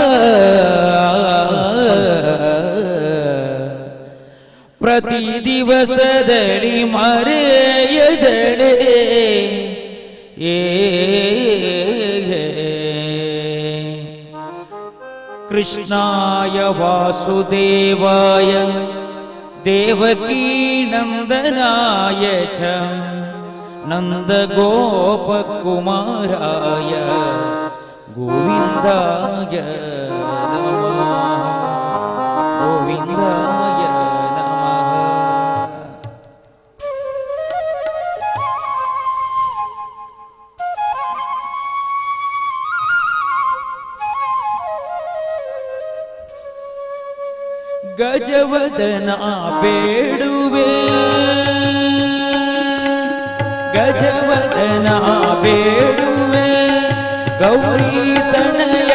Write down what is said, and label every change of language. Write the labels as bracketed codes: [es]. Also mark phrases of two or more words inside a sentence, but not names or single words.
[kn] ಪ್ರತಿ ದಿವಸದಲ್ಲಿ ಮರೆಯದಡೆ [sa] ಕೃಷ್ಣಾಯ ವಾಸುದೇವಾಯ ದೇವಕೀ ನಂದನಾಯ ಚ ನಂದಗೋಪಕುಮಾರಾಯ ಗೋವಿಂದಾಯ ನಮಃ ಗೋವಿಂದಾಯ ನಮಃ. [kn] ಗಜವದನ ಬೇಡುವೆ ಗಜವದನ ಬೇಡುವೆ ಗೌರಿ ತನಯ